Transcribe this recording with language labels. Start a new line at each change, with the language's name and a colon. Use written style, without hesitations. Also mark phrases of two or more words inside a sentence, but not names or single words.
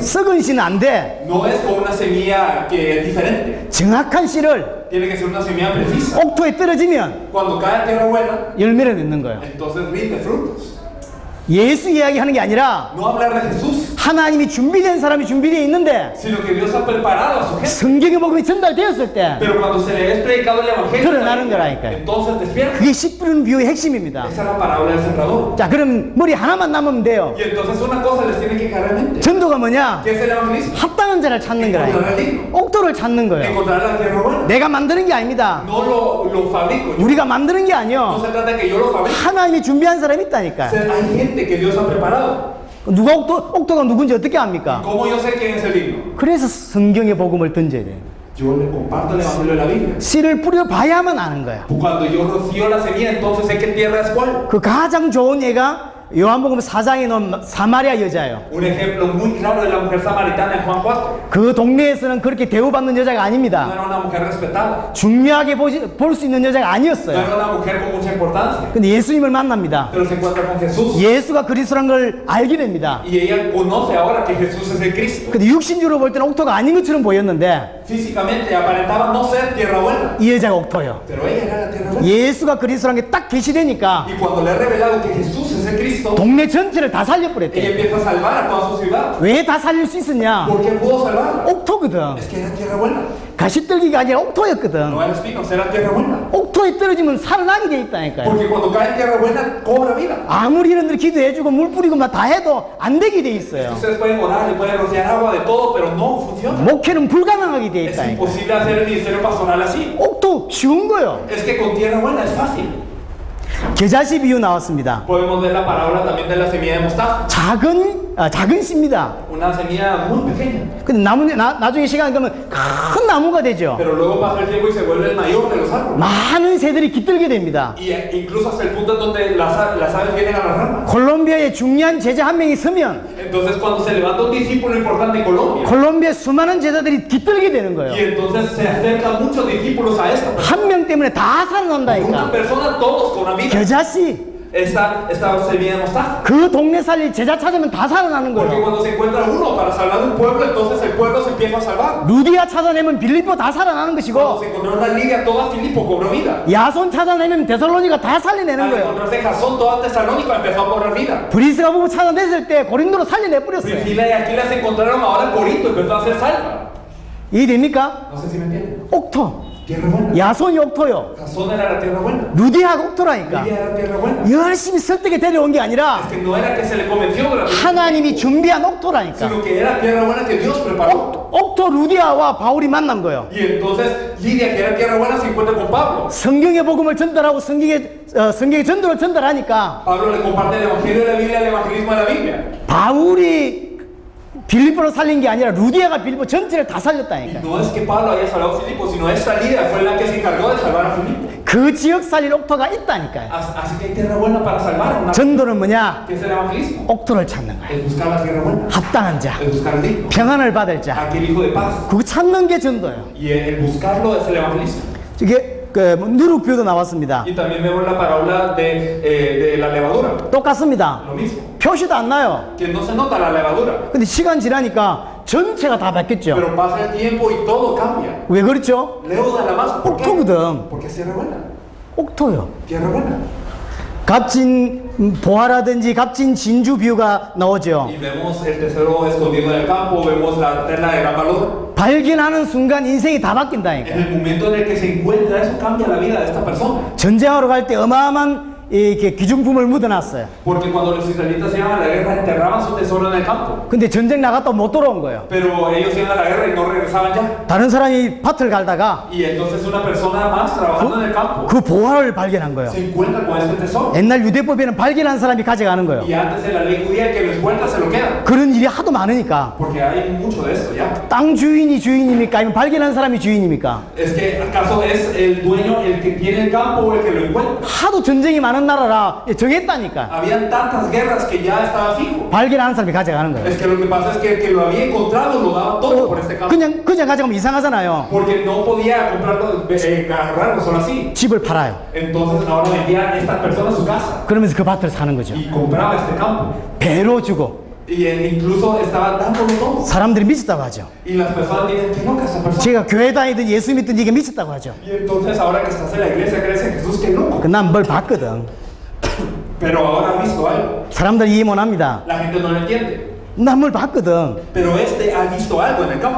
Korean: 썩은 씨는 안 돼.
Spanish: No es con una semilla que es diferente.
Korean: 정확한 씨를
Spanish: Tiene que ser una semilla precisa.
Korean: 옥토에 떨어지면
Spanish: Cuando cae en tierra buena,
Korean: 열매를 맺는 거예요.
Spanish: entonces rinde frutos.
Korean: 예수 이야기하는 게 아니라
Spanish: No hablar de Jesús,
Korean: 하나님이 준비된 사람이 준비되어 있는데
Spanish: sino que Dios ha preparado a su gente.
Korean: 성경의 복음이 전달되었을 때
Spanish: Pero cuando se le es predicado el evangelio,
Korean: 드러나는 거라니까요.
Spanish: entonces despierta.
Korean: 그게 씨 뿌리는 비유의 핵심입니다.
Spanish: Esa es la parábola del sembrador.
Korean: 자, 그럼 머리 하나만 남으면 돼요.
Spanish: Y entonces una cosa les tiene que caer en mente.
Korean: 전도가 뭐냐?
Spanish: ¿Qué es el evangelismo?
Korean: 합당한 자를 찾는 거라니까. 옥토를 찾는 거예요.
Spanish: Encontrar la tierra buena.
Korean: 내가 만드는 게 아닙니다.
Spanish: No lo fabrico yo.
Korean: 우리가 만드는 게
Spanish: No
Korean: 아니요.
Spanish: se trata de que yo lo fabrique.
Korean: 하나님이 준비한 사람이 있다니까.
Spanish: Hay gente que Dios ha preparado.
Korean: 누가 옥토가 누군지 어떻게 압니까?
Spanish: ¿Cómo yo sé quién es el digno?
Korean: 그래서 성경의 복음을 던져야 돼요.
Spanish: Yo le comparto el evangelio de la Biblia.
Korean: 씨를 뿌려봐야만 아는 거야.
Spanish: Cuando yo rocío la semilla, entonces sé qué tierra es cuál.
Korean: 그 가장 좋은 예가 요한복음 4장에 나온 사마리아 여자예요.
Spanish: Un ejemplo muy claro de la mujer samaritana en Juan 4.
Korean: 그 동네에서는 그렇게 대우받는 여자가
Spanish: No
Korean: 아닙니다.
Spanish: era una mujer respetada.
Korean: 중요하게 볼 수 있는 여자가
Spanish: No
Korean: 아니었어요.
Spanish: era una mujer con mucha importancia.
Korean: 근데 예수님을 만납니다.
Spanish: Pero se encuentra con Jesús.
Korean: 예수가 그리스도라는 걸 알게 됩니다.
Spanish: Y ella conoce ahora que Jesús es el Cristo.
Korean: 근데 육신적으로 볼 때는 옥토가 아닌 것처럼 보였는데
Spanish: Físicamente aparentaba no ser tierra buena.
Korean: 이 여자가 옥토예요.
Spanish: Pero ella era la tierra buena.
Korean: 예수가 그리스도라는 게 딱 계시되니까
Spanish: Y cuando le he revelado que Jesús es el Cristo,
Korean: 동네 전체를 다
Spanish: ella
Korean: 살려버렸대.
Spanish: empieza a salvar a toda su ciudad.
Korean: 왜 다 살릴 수 있었냐?
Spanish: ¿Por qué pudo salvarla?
Korean: 옥토거든.
Spanish: Es que era tierra buena.
Korean: 가시떨기가 아니라 옥토였거든.
Spanish: No era espinos, era tierra buena.
Korean: 옥토에 떨어지면 살아나게 돼 있다니까요.
Spanish: Porque cuando cae en tierra buena, cobra vida.
Korean: 아무리 이런들 기도해주고 물 뿌리고 막 다 해도 안 되게 돼 있어요.
Spanish: Ustedes pueden orar, le pueden rociar agua de todo, pero no funciona.
Korean: 목회는 불가능하게 돼
Spanish: Es
Korean: 있다니까요.
Spanish: imposible hacer el ministerio pastoral así.
Korean: 옥토 쉬운 거요.
Spanish: Es que con tierra buena es fácil.
Korean: 겨자씨 비유 나왔습니다.
Spanish: Podemos ver la parábola también de la semilla de mostaza.
Korean: 작은 씨입니다.
Spanish: Una semilla muy pequeña.
Korean: 근데 나중에 시간 가면 큰 나무가 되죠.
Spanish: Pero luego pasa el tiempo y se vuelve el mayor de los árboles.
Korean: 많은 새들이 깃들게 됩니다.
Spanish: Y incluso hasta el punto en donde las aves vienen a las ramas.
Korean: 콜롬비아에 중요한 제자 한 명이 서면
Spanish: Entonces cuando se levanta un discípulo importante en Colombia,
Korean: 콜롬비아 수많은 제자들이 깃들게 되는 거예요.
Spanish: y entonces se acercan muchos discípulos a esta persona.
Korean: 한 명 때문에 다
Spanish: Por una
Korean: 살아난다니까.
Spanish: persona todos con una vida.
Korean: 겨자씨
Spanish: Esta semilla de mostaza.
Korean: 그 동네 살릴 제자 찾으면 다 살아나는
Spanish: Porque
Korean: 거예요.
Spanish: cuando se encuentra uno para salvar un pueblo, entonces el pueblo se empieza a salvar.
Korean: 루디아 찾아내면 빌립보 다 살아나는
Spanish: Cuando
Korean: 것이고
Spanish: se encontró una Lidia, toda Filipo cobró vida.
Korean: 야손 찾아내면 데살로니가 다 살려내는
Spanish: Al
Korean: 거예요.
Spanish: encontrarse Jasón, toda Tesalónica empezó a cobrar vida.
Korean: 브리스가 보고 찾아냈을 때 고린도로 살려내 버렸어요.
Spanish: Priscila y Aquila se encontraron ahora en Corinto, empezó a ser salva.
Korean: 이해됩니까?
Spanish: No sé si me entienden.
Korean: 옥토.
Spanish: Tierra buena.
Korean: 야손이 옥토요.
Spanish: Jasón era la tierra buena.
Korean: 루디아가 옥토라니까.
Spanish: Lidia era tierra buena.
Korean: 열심히 설득에 데려온 게 아니라
Spanish: Es que no era que se le convenció de la
Korean: 하나님이 준비한 옥토라니까.
Spanish: sino que era tierra buena que Dios preparó.
Korean: 옥토 루디아와 바울이 만난 거예요.
Spanish: Y entonces Lidia, que era tierra buena, se encuentra con Pablo.
Korean: 성경의 복음을 전달하고 성경의 전도를 전달하니까
Spanish: Pablo le comparte el evangelio de la Biblia, el evangelismo de la Biblia.
Korean: 바울이 빌립보를 살린 게 아니라 루디아가 빌립보 전체를 다
Spanish: Y
Korean: 살렸다니까.
Spanish: no es que Pablo haya salvado a Filipo, sino esta Lidia fue la que se encargó de salvar a Filipo.
Korean: 그 지역 살릴 옥토가 있다니까요.
Spanish: Así que hay tierra buena para salvar.
Korean: 전도는 뭐냐?
Spanish: ¿Qué es el evangelismo?
Korean: 옥토를 찾는 거야.
Spanish: Es buscar la tierra buena.
Korean: 합당한 자,
Spanish: Es buscar el digno.
Korean: 평안을 받을 자,
Spanish: Aquel hijo de paz.
Korean: 그거 찾는 게 전도예요.
Spanish: Y el buscarlo es el evangelismo.
Korean: 이게 누룩뷰도 나왔습니다.
Spanish: Y también vemos la parábola de la levadura.
Korean: 똑같습니다.
Spanish: Lo mismo.
Korean: 표시도 안 나요.
Spanish: Que no se nota la levadura.
Korean: 근데 시간 지나니까 전체가 다 바뀌었죠.
Spanish: Pero pasa el tiempo y todo cambia.
Korean: 왜 그렇죠?
Spanish: Leo de la más. ¿Por qué?
Korean: 옥토거든.
Spanish: Porque es tierra buena.
Korean: 옥토요.
Spanish: Tierra buena.
Korean: 값진 보화라든지 값진 진주 뷰가 나오죠.
Spanish: Y vemos el tesoro escondido en el campo, vemos la tela de gran valor.
Korean: 발견하는 순간 인생이 다
Spanish: En
Korean: 바뀐다니까.
Spanish: el momento en el que se encuentra, eso cambia la vida de esta persona.
Korean: 전쟁하러 갈 때 어마어마한 이렇게 기중품을 묻어놨어요.
Spanish: Porque cuando los israelitas iban a la guerra, enterraban su tesoro en el campo.
Korean: 근데 전쟁 나갔다 못 돌아온 거예요.
Spanish: Pero ellos iban a la guerra y no regresaban ya.
Korean: 다른 사람이 밭을 갈다가
Spanish: Y entonces una persona más trabajando en el campo
Korean: 그 보화를 발견한 거예요.
Spanish: se encuentra con este tesoro.
Korean: 옛날 유대법에는 발견한 사람이 가져가는 거예요.
Spanish: Y antes en la ley judía, el que lo encuentra se lo queda.
Korean: 그런 일이 하도 많으니까
Spanish: Porque hay mucho de esto ya.
Korean: 땅 주인이 주인입니까? 아니면 발견한 사람이 주인입니까?
Spanish: Es que acaso es el dueño el que tiene el campo o el que lo encuentra.
Korean: 하도 전쟁이 많은 나라라 정했다니까.
Spanish: Habían tantas guerras que ya estaba fijo.
Korean: 발견하는 사람이 가져가는 거예요.
Spanish: Es que lo que pasa es que el que lo había encontrado lo daba todo por este campo.
Korean: 그냥 가져가면 이상하잖아요.
Spanish: Porque no podía comprarlo, agarrarlo solo así.
Korean: 집을 팔아요.
Spanish: Entonces ahora vendía esta persona su casa
Korean: 그러면서 그 밭을 사는 거죠.
Spanish: y compraba este campo.
Korean: 배로 주고
Spanish: Y incluso estaba dándolo todo.
Korean: 사람들이 미쳤다고 하죠.
Spanish: Y las personas dicen que loca esta persona.
Korean: 제가 교회 다니든 예수 믿든 이게 미쳤다고 하죠.
Spanish: Y entonces ahora que estás en la iglesia crees en Jesús, que loco.
Korean: 난 뭘 봤거든.
Spanish: Pero ahora ha visto algo.
Korean: 사람들이 이해 못합니다.
Spanish: La gente no lo entiende.
Korean: 난 뭘 봤거든.
Spanish: Pero este ha visto algo en el campo.